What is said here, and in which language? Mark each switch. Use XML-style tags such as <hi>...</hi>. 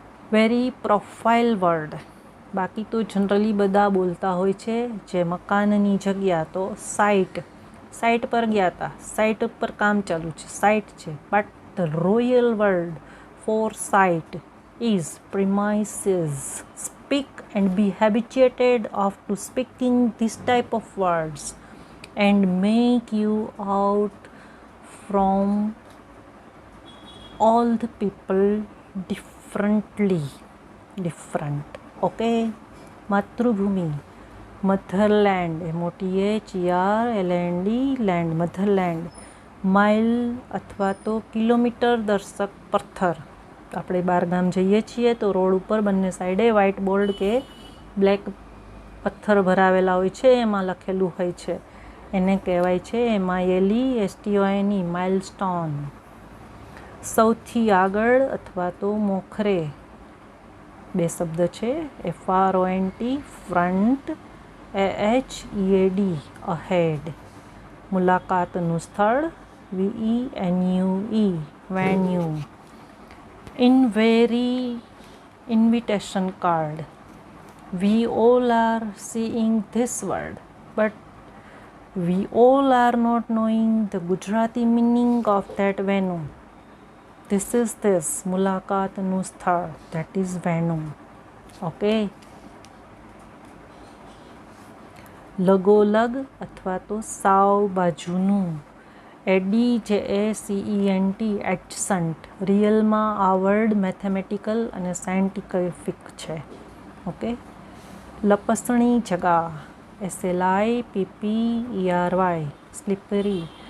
<en>Very profile word.</en> <gu>બાકી તો generally બધા બોલતા હોય છે જે મકાનની જગ્યા તો સાઇટ. સાઇટ પર ગયા હતા, સાઇટ ઉપર કામ ચાલુ છે, સાઇટ છે.</gu> <en>But the royal word for site is premises. Speak and be habituated of to speaking this type of words and make you out from all the people differently. Different. Okay.</en> <gu>Mathrubhumi, મધરલેન્ડ, MOTHERLAND, land, મધરલેન્ડ. Mile અથવા તો kilometre દર્શક પથ્થર. આપણે બહારગામ જઈએ છીએ તો road ઉપર બંને સાઈડે વ્હાઇટ બોર્ડ કે બ્લેક પથ્થર ભરાવેલા હોય છે, એમાં લખેલું હોય છે, એને કહેવાય છે MILESTONE, માઇલસ્ટોન. સૌથી આગળ અથવા તો મોખરે. બે શબ્દ છે, FRONT, ફ્રન્ટ, AHEAD, અહેડ. મુલાકાતનું સ્થળ, VENUE, venue.</gu> <en>Invitation card. We all are seeing this word, but we all are not knowing the Gujarati meaning of that venue. This is this,</en> <gu>મુલાકાતનું સ્થળ,</gu> <en>that is venue. Okay.</en> <gu>લગોલગ અથવા તો સાવ બાજુનું, ADJACENT, એડજસન્ટ. રિયલમાં આ word mathematical અને scientific છે. Okay. લપસણી જગા, SLIPPERY, સ્લીપરી.</gu>